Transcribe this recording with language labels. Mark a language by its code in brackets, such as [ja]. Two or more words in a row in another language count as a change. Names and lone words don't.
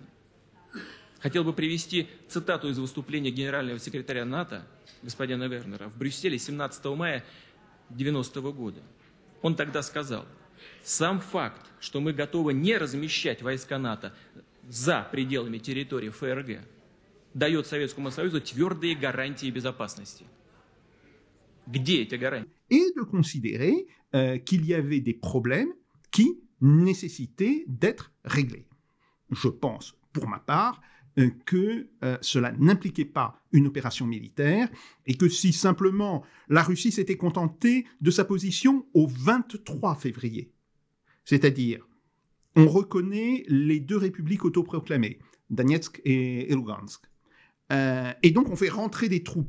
[ru] Хотел бы привести цитату из выступления генерального секретаря НАТО, господина Вернера, в Брюсселе 17 мая 1990 года. Он тогда сказал: «Сам факт, что мы готовы не размещать войска НАТО за пределами территории ФРГ, дает Советскому Союзу твердые гарантии безопасности». Где эти гарантии? [fr] Et de considérer qu'il y avait des problèmes qui nécessitaient d'être réglés. Je pense, pour ma part, que cela n'impliquait pas une opération militaire et que si simplement la Russie s'était contentée de sa position au 23 février, c'est-à-dire on reconnaît les deux républiques autoproclamées, Donetsk et Lugansk, et donc on fait rentrer des troupes.